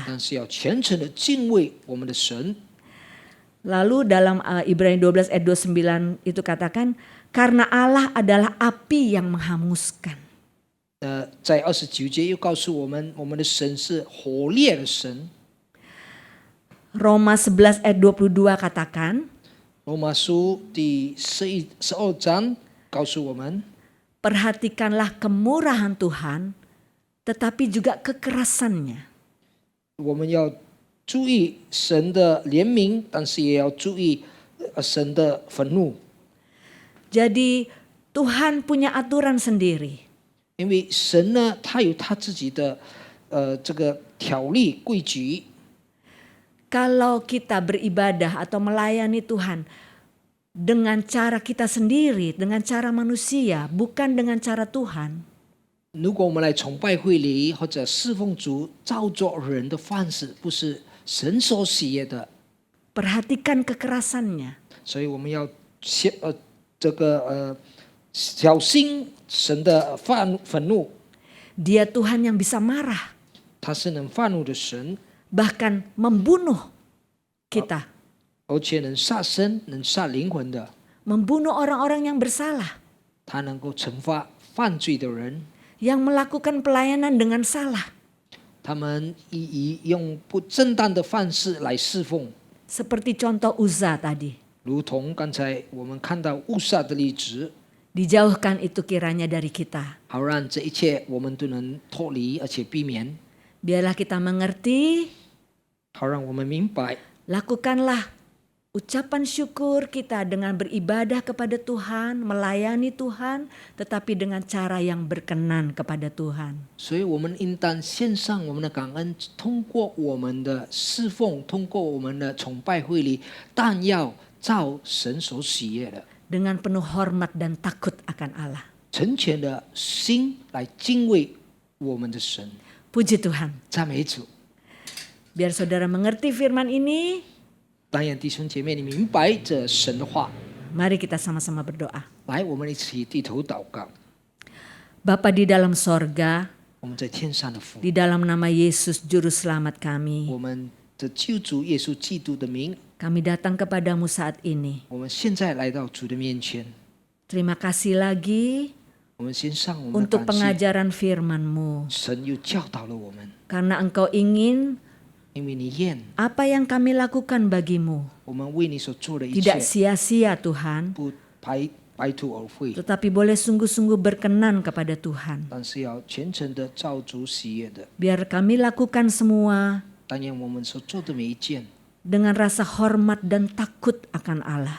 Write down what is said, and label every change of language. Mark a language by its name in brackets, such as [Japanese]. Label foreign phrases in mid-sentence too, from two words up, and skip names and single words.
[Chinese] 但是要虔诚的敬畏我们的神。 [Indonesian] Lalu dalam Ibrani 12 ayat 29 itu katakan, karena Allah adalah api yang menghanguskan. [Chinese] 在29节又告诉我们，我们的神是火烈的神。 [Indonesian] Roma 11 ayat 22 katakan, [Chinese] 罗马书第12章告诉我们， [Indonesian] perhatikanlah kemurahan Tuhan, tetapi juga kekerasannya. [Chinese] 我们要注意神的怜悯，但是也要注意神的愤怒。 [Indonesian] Jadi Tuhan punya aturan sendiri. [Chinese] 因为神呢，他有他自己的这个条例规矩。 [Indonesian] Kalau kita beribadah atau melayani Tuhan dengan cara kita sendiri, dengan cara manusia, bukan dengan cara Tuhan, [Chinese] 如果我们来崇拜会里或者侍奉主，照着人的方式，不是神所喜悦的， [Indonesian] perhatikan kekerasannya. [Chinese] 所以我们要小心神的愤怒。 [Indonesian] Dia Tuhan yang bisa marah, [Chinese] 他是能愤怒的神， [Indonesian] bahkan membunuh kita, [Chinese] 而且能杀生、能杀灵魂的， [Indonesian] membunuh orang-orang yang bersalah, [Chinese] 他能够惩罚犯罪的人。 [Indonesian] yang melakukan pelayanan dengan salah, [Chinese] 他们用不正当的方式来侍奉， [Indonesian] seperti contoh Uza tadi. [Chinese] 如同刚才我们看到乌撒的例子， [Indonesian] Dijauhkan itu kiranya dari kita. [Chinese] 好让这一切我们都能脱离，而且避免， [Indonesian] Biarlah kita mengerti, [Chinese] 好让我们明白， [Indonesian] lakukanlah ucapan syukur kita dengan beribadah kepada Tuhan, melayani Tuhan, tetapi dengan cara yang berkenan kepada Tuhan. [Chinese] 所以我们应当献上我们的感恩，通过我们的侍奉，通过我们的崇拜会礼，但要照神所喜悦的， [Indonesian] Dengan penuh hormat dan takut akan Allah. [Chinese] 成全的心来敬畏我们的神。 [Indonesian] Puji Tuhan. [Chinese] 赞美主！ [Indonesian] Biar saudara mengerti firman ini, [Chinese] 当然，弟兄姐妹，你明白这神的话， [Indonesian] mari kita sama-sama berdoa. [Chinese] 来，我们一起低头祷告。 [Indonesian] Bapa di dalam sorga, [Chinese] 我们在天上的父， [Indonesian] di dalam nama Yesus Juru Selamat kami, [Chinese] 我们的救主耶稣基督的名， [Indonesian] kami datang kepadamu saat ini. [Chinese] 我们现在来到主的面前， [Indonesian] Terima kasih lagi [Chinese] 我们先上我们的 [Indonesian] untuk [Chinese] 感谢。 [Indonesian] pengajaran firman-Mu. [Chinese] 神又教导了我们， [Indonesian] Karena Engkau ingin [Chinese] 因为你愿 [Indonesian] apa yang kami lakukan bagimu [Chinese] 我们为你所做的一 [Indonesian] tidak [Chinese] 切 [Indonesian] sia-sia Tuhan, [Chinese] 不白途而废， [Indonesian] tetapi boleh sungguh-sungguh berkenan kepada Tuhan. [Chinese] 但是要全程的照主喜悦的。 [Indonesian] Biar kami lakukan semua [Chinese] 当然，我们所做的每一件， [Indonesian] dengan rasa hormat dan takut akan Allah.